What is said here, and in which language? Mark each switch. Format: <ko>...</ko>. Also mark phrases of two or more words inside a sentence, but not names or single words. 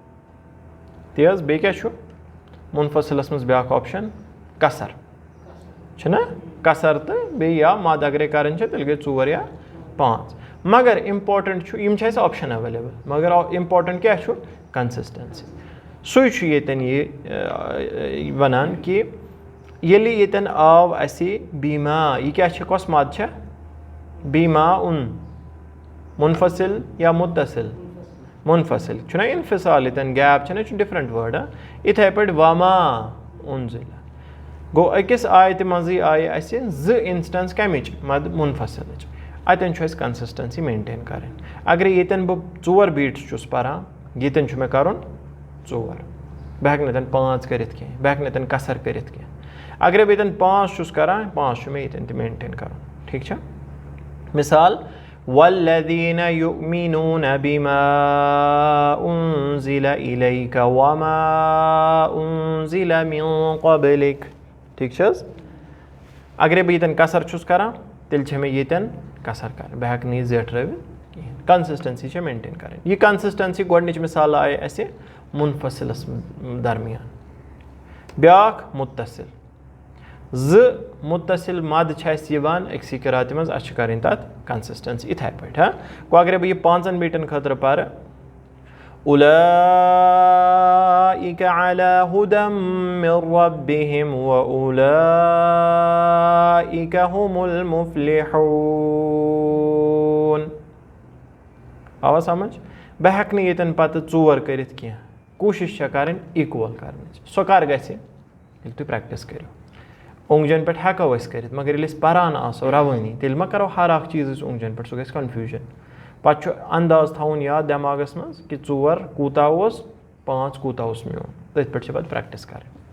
<ks>تی حظ بیٚیہِ کیٛاہ چھُ مُنفصلَس منٛز بیٛاکھ آپشَن قصر چھُنہ قصر تہٕ بیٚیہِ یا مَد اگرے کَرٕنۍ چھِ تیٚلہِ گٔے 4 یا 5 مگر اِمپاٹَنٛٹ چھُ یِم چھِ اَسہِ</ks> <en>option available</en> <ks>مگر اِمپاٹَنٛٹ کیٛاہ چھُ کَنسِسٹَنسی سُے چھُ ییٚتٮ۪ن یہِ وَنان کہِ ییٚلہِ ییٚتٮ۪ن آو اَسہِ بیٖما یہِ کیٛاہ چھِ کۄس مَد چھےٚ بیٖما اُن مُنفصل یا مُتصِل مُنفصل چھُنہ اِنفِصال ییٚتٮ۪ن گیپ چھِنہ یہِ چھُ</ks> <en>different word</en> <ks>یِتھَے پٲٹھۍ</ks> <ar>وما اُنزِلہ</ar> <ks>گوٚو أکِس آیتہِ منٛزٕے آیہِ اَسہِ 2 اِنسٹَنس کَمِچ مَد مُنفصلٕچ اَتٮ۪ن چھُ اَسہِ</ks> <en>consistency maintain</en> <ks>کَرٕنۍ اگرے ییٚتٮ۪ن بہٕ 4 بیٖٹٕس چھُس پَران ییٚتٮ۪ن چھُ مےٚ کَرُن 4 بہٕ ہٮ۪کہٕ نہٕ ییٚتٮ۪ن 5 کٔرِتھ کینٛہہ بہٕ ہٮ۪کہٕ نہٕ ییٚتٮ۪ن قصر کٔرِتھ کینٛہہ اگرے بہٕ ییٚتٮ۪ن 5 چھُس کَران 5 چھُ مےٚ ییٚتٮ۪ن تہِ مینٹین کَرُن ٹھیٖک چھا مِثال</ks> <ar>وَالَّذیٖنَ یُؤْمِنُونَ بِمَا أُنزِلَ إِلَيْكَ وَمَا أُنزِلَ مِن قَبْلِكَ</ar> <ks>ٹھیٖک چھِ حظ اگرے بہٕ ییٚتٮ۪ن قصر چھُس کَران تیٚلہِ چھےٚ مےٚ ییٚتٮ۪ن قصر کَرٕنۍ بہٕ ہٮ۪کہٕ نہٕ یہِ زیٹھرٲوِتھ کِہیٖنۍ کَنسِسٹَنسی چھےٚ مینٹین کَرٕنۍ یہِ کَنسِسٹَنسی گۄڈنِچ مِثال آیہِ اَسہِ مُنفصلَس درمیان بیٛاکھ مُتصِل 2 مُتصِل مَد چھِ اَسہِ یِوان أکسٕے قِراتہِ منٛز اَسہِ چھِ کَرٕنۍ تَتھ کَنسِسٹَنسی یِتھَے پٲٹھۍ گوٚو اگرے بہٕ یہِ 5 بیٖٹَن خٲطرٕ پَرٕ اُولَٰئِکَ</ks> <ar>عَلَىٰ هُدًى مِن رَبِّهِمْ وَأُولَٰئِکَ هُمُ الْمُفْلِحُونَ</ar> <ks>آوا سَمٕجھ بہٕ ہٮ۪کہٕ نہٕ ییٚتٮ۪ن پَتہٕ 4 کٔرِتھ کینٛہہ کوٗشِش چھےٚ کَرٕنۍ اِکوَل کَرنٕچ سۄ کَر گژھِ ییٚلہِ تُہۍ پرٛٮ۪کٹِس کٔرِو اوٚنٛگجَن پٮ۪ٹھ ہٮ۪کو أسۍ کٔرِتھ مگر ییٚلہِ أسۍ پَران آسو رَوٲنی تیٚلہِ ما کَرو ہر اکھ چیٖز أسۍ اوٚنٛگجَن پٮ۪ٹھ سُہ گژھِ کَنفیوٗجَن پَتہٕ چھُ اَنداز تھاوُن یاد دٮ۪ماغَس منٛز کہِ 4 کوٗتاہ اوس 5 کوٗتاہ اوس میون تٔتھۍ پٮ۪ٹھ چھِ پَتہٕ پرٛٮ۪کٹِس کَرٕنۍ</ks>